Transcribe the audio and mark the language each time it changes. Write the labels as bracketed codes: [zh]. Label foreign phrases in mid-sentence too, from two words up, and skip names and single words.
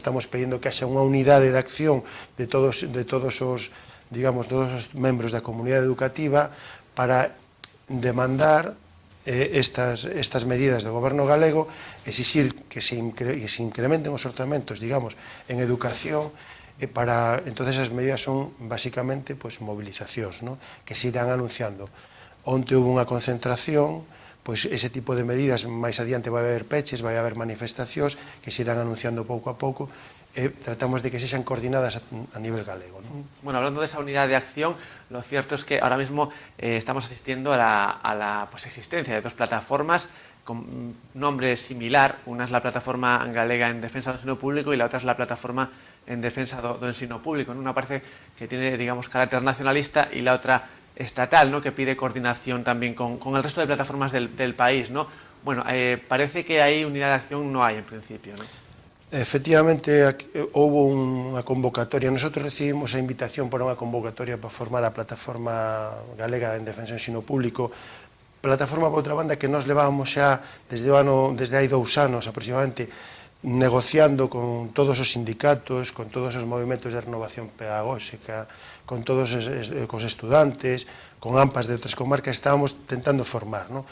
[gl] Estamos pedindo que haxa unha unidade de acción de todos os digamos, todos os membros da comunidade educativa para demandar estas medidas do goberno galego, exixir que se incrementen os orzamentos, digamos, en educación, e para, entonces as medidas son basicamente pues, movilizacións, ¿no? Que se irán anunciando. Onte houve unha concentración, pois ese tipo de medidas, máis adiante vai haber peches, vai haber manifestacións que se irán anunciando pouco a pouco, tratamos de que sexan coordinadas a nivel galego, ¿no? [es] Bueno, hablando de esa unidad de acción, lo cierto es que ahora mismo estamos asistiendo a la pues, existencia de dos plataformas con nombre similar. Una es la plataforma galega en defensa do ensino público y la otra es la plataforma en defensa do ensino público. Una parece que tiene, digamos, carácter nacionalista y la otra estatal, ¿no? Que pide coordinación también con el resto de plataformas del país, ¿no? Bueno, parece que ahí unidad de acción no hay en principio, ¿no? [gl] Efectivamente, houve unha convocatoria. [es] Nosotros recibimos [gl] a invitación para unha convocatoria para formar a plataforma galega en defensa do ensino público, plataforma, por outra banda, que nos levábamos xa desde hai 2 anos aproximadamente negociando con todos os sindicatos, con todos os movimentos de renovación pedagóxica, con todos os estudantes, con AMPAs de outras comarcas, estábamos tentando formar, non?